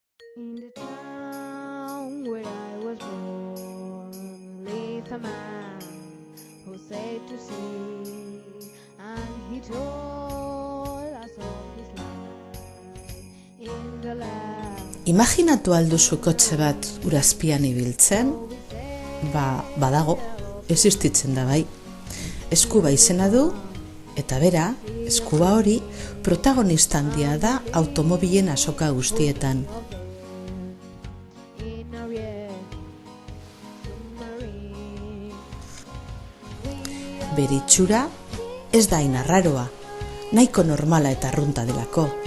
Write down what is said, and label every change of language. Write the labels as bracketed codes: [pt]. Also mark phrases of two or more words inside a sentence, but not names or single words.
[en] In the town where I was born lived a man who said to sea, and he told us of his life in the land. [eu] Imaginatu alduzu kotxe bat urazpian ibiltzen? Badago, existitzen da bai. Eskuba izena du, eta bera, eskuba hori, protagonista handia da automobilen azoka guztietan. Bere itxura ez da hain arraroa, nahiko normala eta arrunta delako.